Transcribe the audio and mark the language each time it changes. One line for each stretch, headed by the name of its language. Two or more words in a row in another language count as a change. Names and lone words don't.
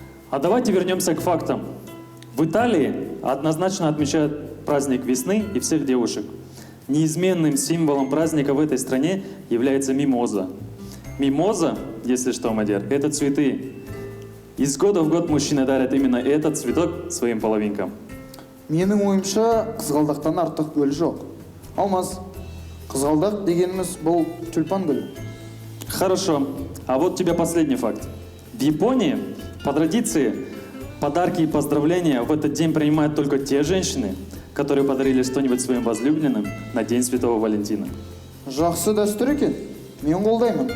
Russian: А давайте вернемся к фактам. В Италии однозначно отмечают праздник весны и всех девушек. Неизменным символом праздника в этой стране является мимоза. Мимоза, если что, Мадер, это цветы. Из года в год мужчины дарят именно этот цветок своим половинкам.
Kazakh: Менің ойымша қызғалдақтан артық гүл жоқ. Алмаз, қызғалдақ дегеніміз бұл тюльпан гүл.
Russian: Хорошо. А вот тебе последний факт. В Японии, по традиции, подарки и поздравления в этот день принимают только те женщины, которые подарили что-нибудь своим возлюбленным на День Святого Валентина.
Kazakh: Жақсы дәстүр екен. Мен қолдаймын.